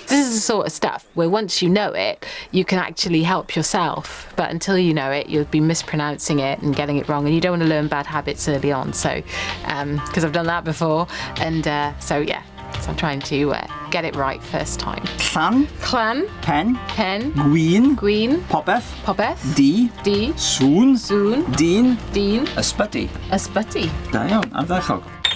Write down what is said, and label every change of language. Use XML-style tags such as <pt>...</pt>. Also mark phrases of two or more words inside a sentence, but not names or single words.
<en>This is the sort of stuff where once you know it, you can actually help yourself. But until you know it, you'll be mispronouncing it and getting it wrong. And you don't want to learn bad habits early on. So, because I've done that before. And so I'm trying to get it right first time.</en> <cy>Llan. Clan. Pen. Gwyn. Popeth. D. Sŵn. Dyn. Dyn. Ysbyty. Ysbyty. Da iawn, ardderchog.</cy>